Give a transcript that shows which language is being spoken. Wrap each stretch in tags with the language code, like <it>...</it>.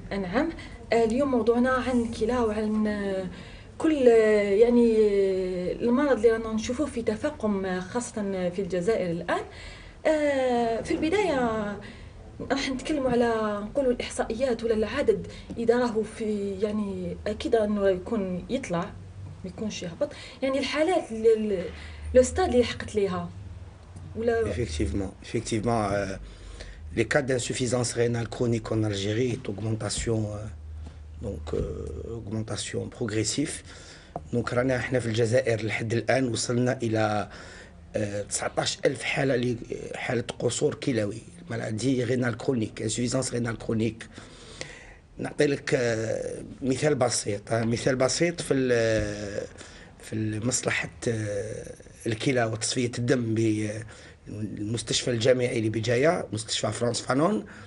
<ar>نعم، اليوم موضوعنا عن الكلى وعن كل يعني المرض اللي رانا نشوفوه في تفاقم خاصة في الجزائر الآن. في البداية راح نتكلموا على نقولوا الإحصائيات ولا العدد إذا راهو في يعني أكيد أنه يكون يطلع ما يكونش يهبط، يعني الحالات لو ستاد اللي لحقت ليها ولا</ar> <fr>effectivement les cas d'insuffisance rénale chronique en Algérie est augmentation progressive.</fr> <ar>donc رانا احنا في الجزائر لحد الآن وصلنا إلى 19,000 حالة قصور كلوي، مالادي رينال كرونيك، انسوفيزانس رينال كرونيك. نعطي لك مثال بسيط في مصلحة الكلى وتصفية الدم بالمستشفى الجامعي لبجاية، مستشفى فرانس فانون.</ar>